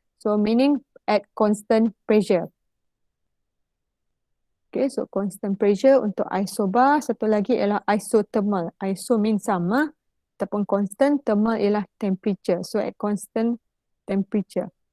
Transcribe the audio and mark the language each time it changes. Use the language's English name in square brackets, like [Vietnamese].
[English] So meaning at constant pressure. Okay, so constant pressure [Malay] untuk [English] isobar. [Malay] Satu lagi ialah isothermal. [English] Iso means [Malay] sama ataupun constant. Thermal ialah temperature. [English] So at constant temperature.